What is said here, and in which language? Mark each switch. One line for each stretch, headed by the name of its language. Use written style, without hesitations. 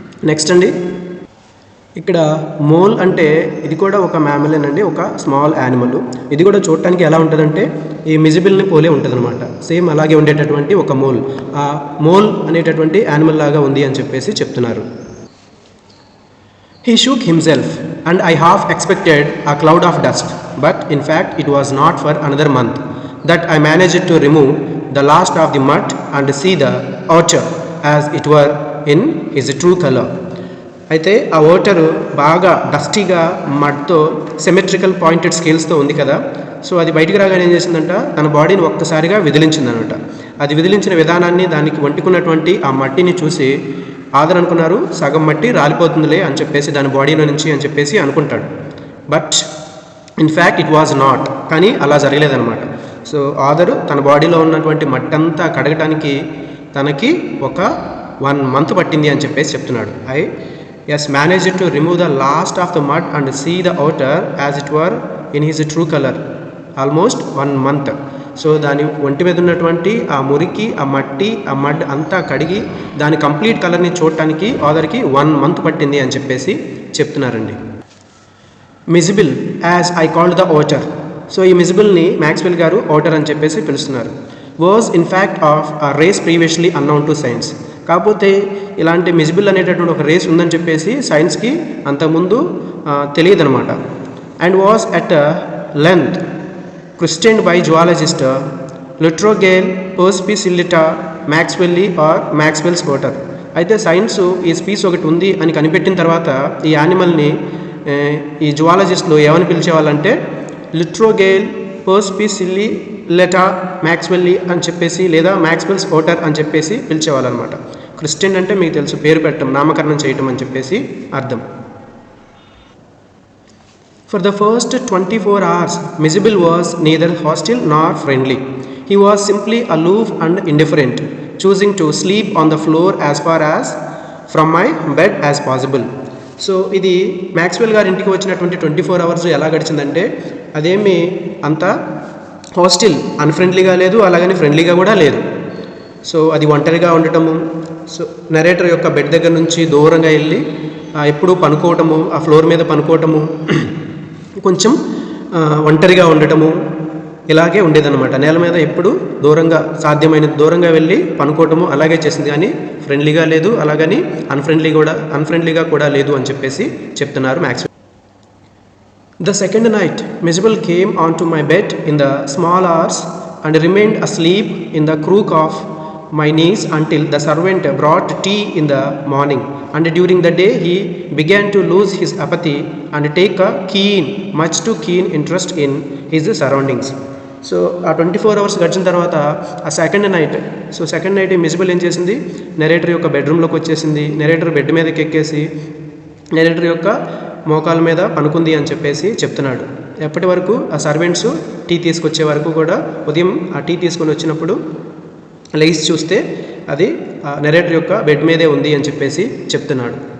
Telugu: Next అండి, ఇక్కడ mole అంటే ఇది కూడా ఒక మ్యామల్ అండి, ఒక స్మాల్ యానిమల్. ఇది కూడా చూడటానికి ఎలా ఉంటుందంటే ఈ మిజిబిల్ని పోలే ఉంటుంది అనమాట. సేమ్ అలాగే ఉండేటటువంటి ఒక మోల్, ఆ మోల్ అనేటటువంటి యానిమల్ లాగా ఉంది అని చెప్పేసి చెప్తున్నారు.
English: He shook himself and I half expected a cloud of dust, but in fact it was not for another month that I managed to remove the last of the mud and see the otter as it were in his true color.
Telugu: అయితే ఆ voter బాగా డస్టీగా మడ్తో symmetrical pointed స్కేల్స్తో ఉంది కదా, so అది బయటికి రాగానే ఏం చేసిందంట, తన బాడీని ఒక్కసారిగా విదిలించిందనమాట. అది విదిలించిన విధానాన్ని, దానికి వంటుకున్నటువంటి ఆ మట్టిని చూసి ఆదర్ అనుకున్నారు, సగం మట్టి రాలిపోతుందిలే అని చెప్పేసి దాని బాడీలో నుంచి అని చెప్పేసి అనుకుంటాడు.
English: but in fact it was not,
Telugu: కానీ అలా జరగలేదనమాట. సో ఆదరు తన బాడీలో ఉన్నటువంటి మట్టి అంతా కడగటానికి తనకి ఒక 1 month పట్టింది అని చెప్పేసి చెప్తున్నాడు.
English: Yes, managed to remove the last of the mud and see the otter as it were in his true color. Almost 1 month.
Telugu: So దాని ఒంటి మీద ఉన్నటువంటి ఆ మురికి, ఆ మట్టి, ఆ మడ్ అంతా కడిగి దాని కంప్లీట్ కలర్ని చూడటానికి ఆదర్కి 1 month పట్టింది అని చెప్పేసి చెప్తున్నారండి.
English: Mijbil as I called the otter.
Telugu: So ఈ మిజిబిల్ని మ్యాక్స్వెల్ గారు ఓటర్ అని చెప్పేసి పిలుస్తున్నారు.
English: Was in fact of a race previously unknown to science.
Telugu: కాకపోతే ఇలాంటి మిజిబిల్ అనేటటువంటి ఒక రేస్ ఉందని చెప్పేసి సైన్స్కి అంతకుముందు తెలియదు అనమాట.
English: And was at length christened by zoologist Lutrogale perspicillata maxwelli or Maxwell's otter.
Telugu: అయితే సైన్స్ ఈ స్పీస్ ఒకటి ఉంది అని కనిపెట్టిన తర్వాత ఈ యానిమల్ని ఈ జువాలజిస్టులు ఏమని పిలిచేవాళ్ళంటే లిట్రోగేల్ పర్స్పిసిలిటా మ్యాక్స్వెల్లీ అని చెప్పేసి, లేదా మ్యాక్స్వెల్స్ ఓటర్ అని చెప్పేసి పిలిచేవాళ్ళు అనమాట. క్రిస్టియన్ అంటే మీకు తెలుసు, పేరు పెట్టడం, నామకరణం చేయటం అని చెప్పేసి అర్థం.
English: For the first 24 hours, Mijibil was neither hostile nor friendly. He was simply aloof and indifferent, choosing to sleep on the floor as far as from my bed as possible.
Telugu: So ఇది Maxwell గారి ఇంటికి వచ్చినటువంటి 24 hours ఎలా గడిచిందంటే అదేమి అంత hostel అన్ఫ్రెండ్లీగా లేదు, అలాగని ఫ్రెండ్లీగా కూడా లేదు. సో అది ఒంటరిగా ఉండటము, సో నరేటర్ యొక్క బెడ్ దగ్గర నుంచి దూరంగా వెళ్ళి ఎప్పుడూ పనుకోవటము, ఆ ఫ్లోర్ మీద పనుకోవటము, కొంచెం ఒంటరిగా ఉండటము ఇలాగే ఉండేదన్నమాట. నేల మీద ఎప్పుడు దూరంగా సాధ్యమైన దూరంగా వెళ్ళి పనుకోవటము అలాగే చేసింది, కానీ ఫ్రెండ్లీగా లేదు, అలాగని అన్ఫ్రెండ్లీగా కూడా లేదు అని చెప్పేసి చెప్తున్నారు Maxwell.
English: The second night, Mijibil came onto my bed in the small hours and remained asleep in the crook of my knees until the servant brought tea in the morning. And during the day, he began to lose his apathy and take a much too keen interest in his surroundings.
Telugu: So ఆ 24 hours గడిచిన తర్వాత ఆ second night miscible ఏం చేసింది, narrator యొక్క బెడ్రూమ్లోకి వచ్చేసింది. Narrator bed మీదకి ఎక్కేసి నెరేటర్ యొక్క మోకాల మీద పనుకుంది అని చెప్పేసి చెప్తున్నాడు. ఎప్పటి వరకు ఆ సర్వెంట్స్ టీ తీసుకొచ్చే వరకు కూడా, ఉదయం ఆ టీ తీసుకొని వచ్చినప్పుడు లేచి చూస్తే అది నెరేటర్ యొక్క బెడ్ మీదే ఉంది అని చెప్పేసి చెప్తున్నాడు.